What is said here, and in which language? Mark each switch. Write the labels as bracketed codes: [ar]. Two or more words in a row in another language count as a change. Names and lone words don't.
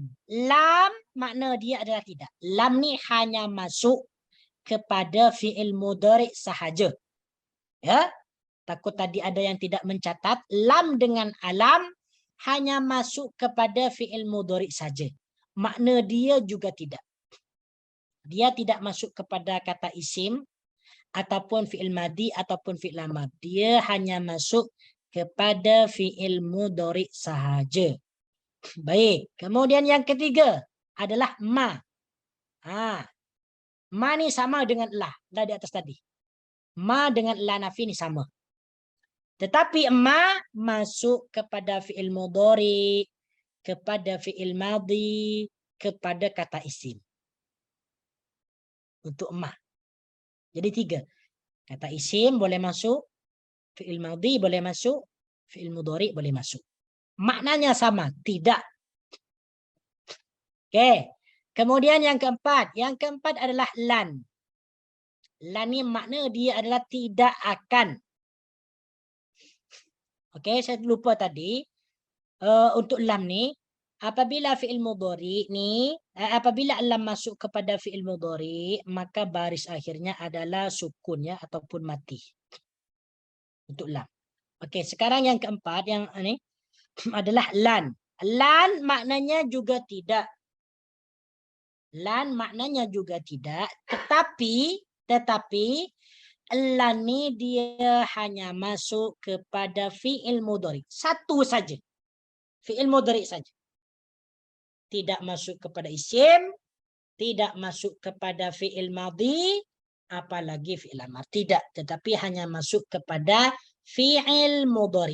[ms] Lam makna dia adalah tidak. Lam ni hanya masuk kepada [ar] fi'il mudhari [ms] sahaja. Ya. Takut tadi ada yang tidak mencatat. Lam dengan alam hanya masuk kepada [ar] fi'il mudhari [ms] saja. Makna dia juga tidak. Dia tidak masuk kepada kata isim ataupun [ar] fi'il madhi [ms] ataupun [ar] fi'il amr. [ms] Dia hanya masuk kepada [ar] fi'il mudhari [ms] sahaja. Baik. Kemudian yang ketiga adalah ma. Ma ni sama dengan la. La di atas tadi. Ma dengan [ar] la nafi [ms] ni sama. Tetapi ma masuk kepada [ar] fi'il mudhari, [ms] kepada [ar] fi'il madhi, [ms] kepada kata isim. Untuk ma. Jadi 3. Kata isim boleh masuk, [ar] fi'il madhi [ms] boleh masuk, [ar] fi'il mudhari [ms] boleh masuk. Maknanya sama, tidak. Okey. Kemudian yang keempat. Yang keempat adalah lan. Lan ni makna dia adalah tidak akan. Okey, saya lupa tadi. Untuk lam ni, apabila [ar] fi'il mudhari [ms] ni apabila lam masuk kepada [ar] fi'il mudhari, [ms] maka baris akhirnya adalah sukun ya ataupun mati. Untuk lam. Okey, sekarang yang keempat yang ini adalah lan. Lan maknanya juga tidak. Lan maknanya juga tidak, tetapi lan ni dia hanya masuk kepada [ar] fi'il mudhari. [ms] Satu saja. [ar] Fi'il mudhari saja. [ms] Tidak masuk kepada isim, tidak masuk kepada [ar] fi'il madhi, [ms] apalagi [ar] fi'il amar. [ms] Tidak, tetapi hanya masuk kepada [ar] fi'il mudhari.